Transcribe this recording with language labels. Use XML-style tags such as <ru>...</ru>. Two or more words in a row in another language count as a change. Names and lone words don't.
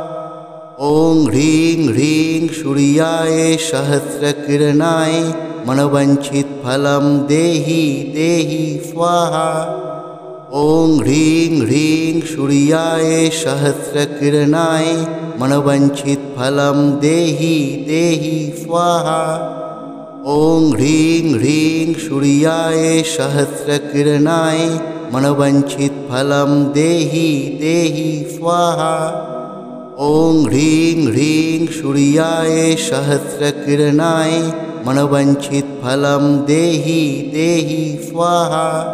<sa>ওং হ্রিং হ্রিং সূর্যায় সহস্রকিরণায় মনোবাঞ্ছিত ফলম দেহি দেহি স্বাহা। ওং হ্রিং হ্রিং সূর্যায় সহস্রকিরণায় মনোবাঞ্ছিত ফলম দেহি দেহি স্বাহা। ॐ ह्रीं ह्रीं सूर्याय सहस्रकिरणाय मनोवाञ्छितफलं देहि देहि स्वाहा। ॐ ह्रीं ह्रीं सूर्याय सहस्रकिरणाय मनोवाञ्छितफलं देहि देहि स्वाहा।</sa>